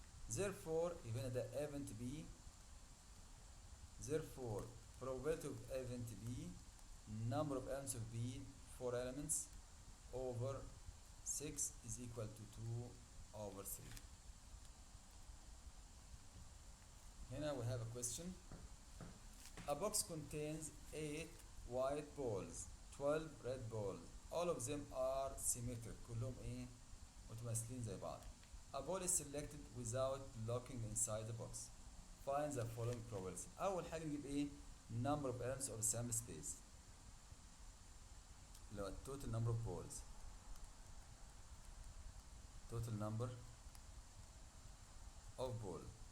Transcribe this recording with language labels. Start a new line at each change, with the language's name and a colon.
English: Therefore يبقى ده event B. Therefore probability of event B, number of elements of B, 4 elements over 6 is equal to 2 over 3. Here we have a question. A box contains 8 white balls, 12 red balls. All of them are symmetric.
Arabic: كلهم ايه متماثلين زي بعض.
English: A ball is selected without looking inside the box. Find the following probability.
Arabic: أول حاجة نجيب ايه
English: number of elements of sample space
Arabic: اللي هو total number of balls.
English: Total number of balls.